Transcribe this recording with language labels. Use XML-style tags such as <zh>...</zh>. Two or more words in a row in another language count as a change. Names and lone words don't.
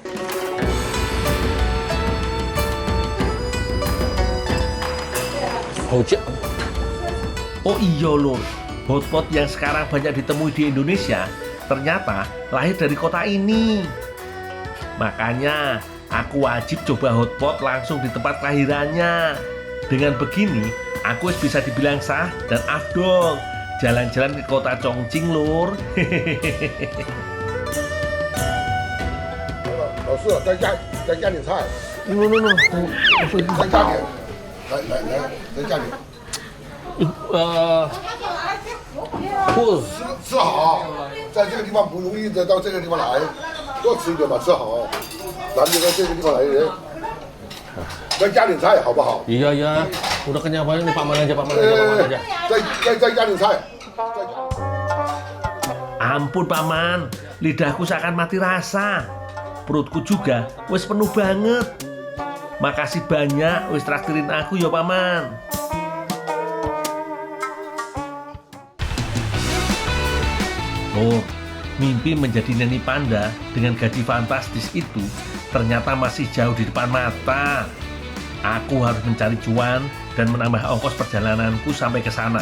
<id>Oh iya lur, hotpot yang sekarang banyak ditemui di Indonesia ternyata lahir dari kota ini. Makanya aku wajib coba hotpot langsung di tempat kelahirannya. Dengan begini, aku bisa dibilang sah dan afdol jalan-jalan ke kota Chongqing, Lur.</id> <zh>老师再加点菜，</zh> <en>No, no, no.</en> <zh>再加点，来，再加点， Full. 吃好，在这个地方不容易的到这个地方来，多吃一点吧，吃好。咱们在这个地方来的人，再加点菜好不好？</zh> <id>Iya, iya. Udah kenyang banget nih, paman aja, paman aja.</id> <zh>再加点菜，再加。</zh> <id>Ampun paman, lidahku seakan mati rasa. Perutku juga wis penuh banget. Makasih banyak wis traktirin aku ya paman. Oh, mimpi menjadi neni panda dengan gaji fantastis itu ternyata masih jauh di depan mata. Aku harus mencari cuan dan menambah ongkos perjalananku sampai ke sana.</id>